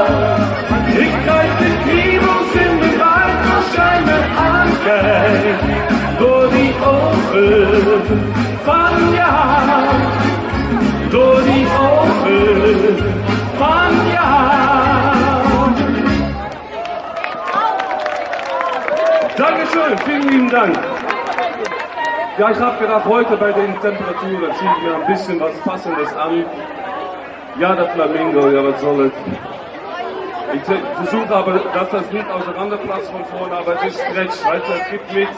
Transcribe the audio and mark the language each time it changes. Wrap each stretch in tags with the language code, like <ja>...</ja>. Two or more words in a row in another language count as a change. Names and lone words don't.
<nl>Ik krijg de kriebels in mijn buik als jij me aankijkt. Door die ogen van jou. Door die ogen van jou.</nl> <de>Dankeschön, vielen lieben Dank. Ja, ich habe gedacht, heute bei den Temperaturen ziehe ich mir ein bisschen was Passendes an. Ja, der Flamingo, ja, was soll es? Ich versuche aber, dass das nicht auseinanderplatzt von vorne, aber es ist Stretch, weißt du, es gibt mit.</de>